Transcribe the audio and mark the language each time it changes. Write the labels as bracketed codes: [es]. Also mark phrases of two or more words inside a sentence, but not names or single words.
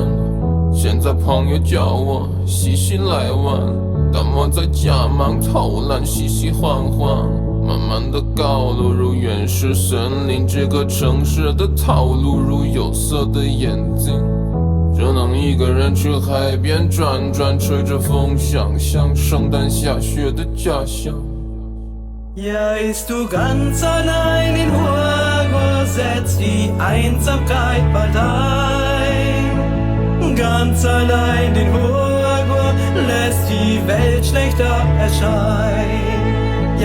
[zh] 现在朋友叫我嘻嘻来玩，但我在家忙偷懒，嘻嘻欢欢。慢慢的高楼如原始森林，这个城市的套路如有色的眼睛。只能一个人去海边转转，吹着风，想象圣诞下雪的家乡。 [de] Ja, ist du ganz allein in Huaguo, setzt die Einsamkeit bald ein. Ganz allein in Huaguo, lässt die Welt schlechter erscheinen.